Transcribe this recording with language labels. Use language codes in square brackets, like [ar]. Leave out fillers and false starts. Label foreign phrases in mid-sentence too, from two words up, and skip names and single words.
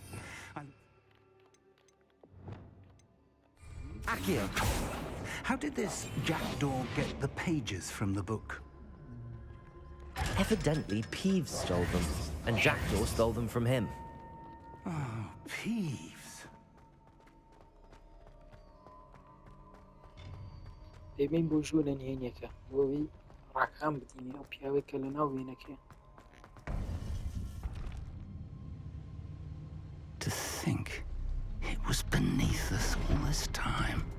[en] Accio. How did this Jackdaw get the pages from the book? Evidently, Peeves stole them, and Jackdaw stole them from him. Oh, Peeves. [ckb] دەبین بۆ ژوور لە نهێنیەکە بۆەوەی ڕاکام بدینێ ئەو پیاوەی کە لە ناو وێنەکەیە. [en] To think it was beneath us all this time.